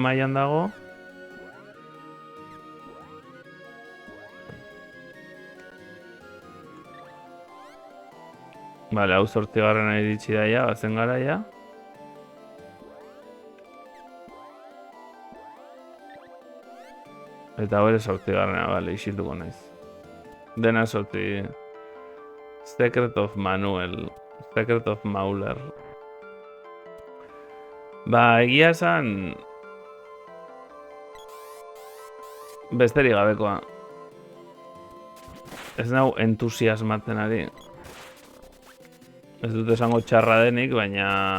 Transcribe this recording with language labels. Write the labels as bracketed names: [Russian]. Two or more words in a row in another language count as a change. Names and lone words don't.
[Basque] mailan dago. Bale, hau 8. iritsi daia, bazen garaia. Eta hori 8. bale, isilduko naiz. Dena 8. Secret of Manuel. Secret of Mauler. Ba, egia esan... besterik gabekoa. Ez nau entusiasmatzen ari. Ez dut esango txarra denik, baina...